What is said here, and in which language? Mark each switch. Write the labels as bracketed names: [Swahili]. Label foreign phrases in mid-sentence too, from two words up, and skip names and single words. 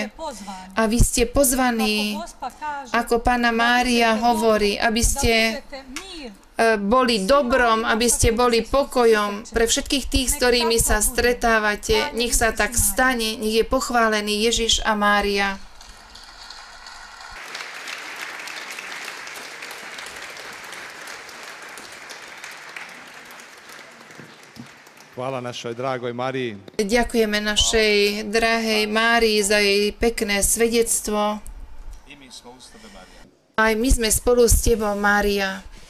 [Slovak] A vy ste pozvaní, ako Panna Mária hovorí, aby ste boli dobrom, aby ste boli pokojom pre všetkých tých, s ktorými sa stretávate. Nech sa tak stane, nech je pochválený Ježiš a Mária. [Croatian] Hvala našoj dragoj Mariji. [Slovak] Ďakujeme našej drahej Márii za jej pekné svedectvo. Aj my sme spolu s tebou, Mária.